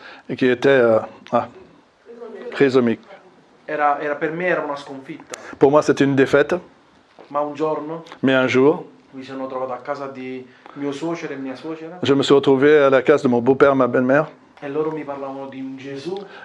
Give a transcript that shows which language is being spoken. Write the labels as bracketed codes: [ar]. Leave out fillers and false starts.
[fr] et qui était trisomique. [it] Per me era una sconfitta, [fr] Pour moi, c'était une défaite. [it] ma un giorno [fr] Mais un jour, [it] mi sono trovato a casa di mio suocero e mia suocera [fr] je me suis retrouvé à la case de mon beau-père, ma belle-mère, [it] e loro mi parlavano di un Gesù